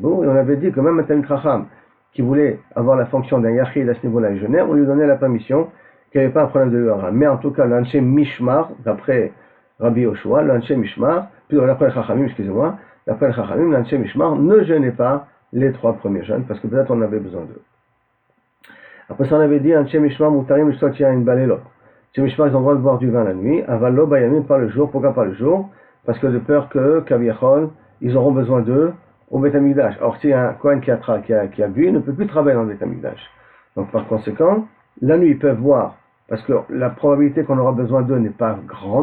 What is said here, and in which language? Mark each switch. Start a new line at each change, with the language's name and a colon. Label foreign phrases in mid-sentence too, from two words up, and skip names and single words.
French: Et on avait dit que même un
Hebrew: תלמיד חכם
French: qui voulait avoir la fonction d'un Yachid à ce niveau-là, il jeûnait, on lui donnait la permission, qu'il n'y avait pas un problème de l'Uara. Mais en tout cas, l'
Hebrew: אנשי משמר,
French: d'après Rabbi Yoshua, l'
Hebrew: אנשי משמר,
French: d'après le Chachamim, excusez-moi, d'après le Chachamim, l'
Hebrew: אנשי משמר
French: ne jeûnait pas les 3 premiers jeûnes, parce que peut-être on avait besoin d'eux. Après ça, on avait dit,
Hebrew: אנשי משמר מותרים לשתות יין בלילות. אנשי משמר,
French: ils ont le droit de boire du vin la nuit,
Hebrew: אבל לא בימים,
French: pas le jour. Pourquoi pas le jour? Parce que de peur que, kaviachol, ils auront besoin d'eux au
Hebrew: בית המקדש.
French: Or, si un Kohen qui a bu, il ne peut plus travailler dans le
Hebrew: בית המקדש.
French: Donc, par conséquent, la nuit, ils peuvent boire, parce que la probabilité qu'on aura besoin d'eux n'est pas grande.